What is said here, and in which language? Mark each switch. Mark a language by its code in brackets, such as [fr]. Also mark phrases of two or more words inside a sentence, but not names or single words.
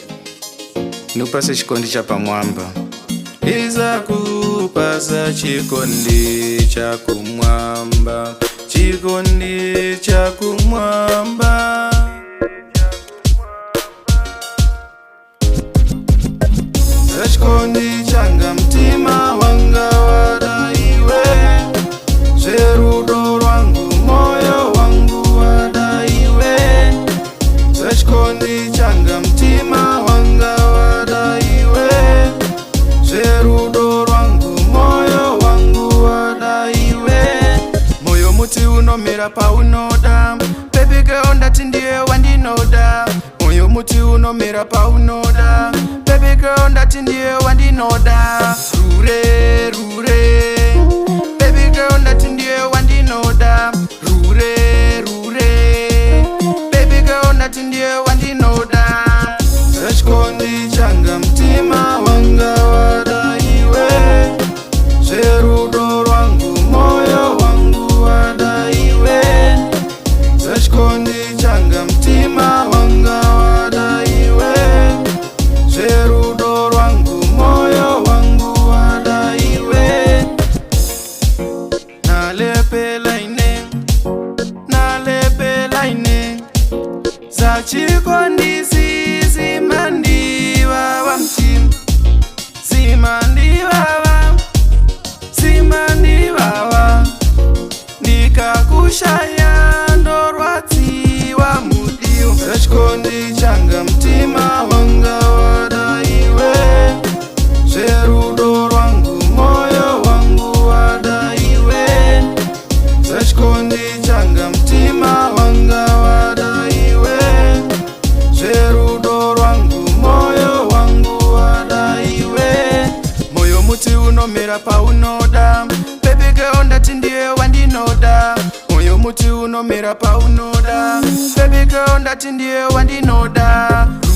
[ny] Nupase chikondi cha pamwamba. Iza kupasa chikondi cha kumwamba. Chikondi cha kumwamba. Chikondi changa mtima wanga wadaiwe. [sn] Cherudo rwangu moyo wangu wadaiwe. [ny] Chikondi changa mtima wanga wadaiwe. [sn] Cherudo rwangu moyo wangu wadaiwe. Moyo muti unomera paunoda. [en] Baby girl [sn] ndati ndiye wandinoda. Moyo muti unomera paunoda. [en] Baby girl [sn] ndati ndiye wandinoda. Rure rure. [en] Baby girl [sn] ndati ndiye wandinoda. Rure rure. [en] Baby girl [sn] ndati ndiye wandinoda. [ny] Chikondi changa mtima wanga wadaiwe. [sn] Cherudo rwangu moyo wangu wadaiwe. [ny] Chikondi changa mtima wanga wadaiwe. [sn] Cherudo rwangu moyo wangu wadaiwe. [ny] Nalepelaine za chikondi zimandiwa wa mtima. [sn] Zimandiwa ndikakushaya ndorwati wa mudio. [ny] Chikondi changa mtima wanga wadaiwe. [sn] Cherudo rwangu moyo wangu wadaiwe. [ny] Chikondi changa mtima wanga wadaiwe. [sn] Cherudo rwangu moyo wangu wadaiwe. Moyo muti unomera paunoda. [en] Baby girl [sn] ndati ndiye wandinoda. Moyo muti unomera paunoda. [en] Baby girl [sn] ndati ndiye wandinoda.